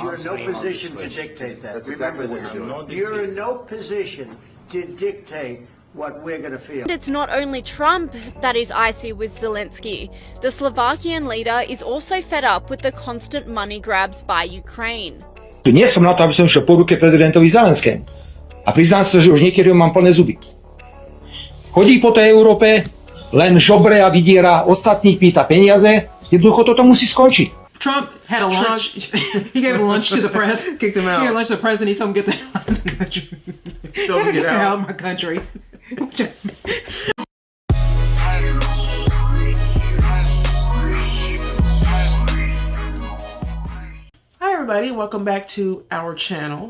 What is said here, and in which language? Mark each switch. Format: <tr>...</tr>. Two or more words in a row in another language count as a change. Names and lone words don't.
<en>you're in no answering on position this to question. dictate that. That's Remember exactly what this. you're doing. You're in no position to dictate what we're going to feel. It's not only Trump that is icy with Zelensky. The Slovakian leader is also fed up with the constant money grabs by Ukraine.</en> <sk>Nie som na to, aby som šiel po ruke prezidentovi Zelenskému. A priznám sa, že už niekedy mám plné zuby. Chodí po tej Európe, len žobre a vydiera, ostatných pýta peniaze. Jednoducho toto musí skončiť.</sk> <en>Trump had a lunch. He gave a lunch to the press. Kicked him out. He gave lunch to the president. He told him get the hell out of the country. Told him to get out. of my country. Hi everybody, welcome back to our channel.</en>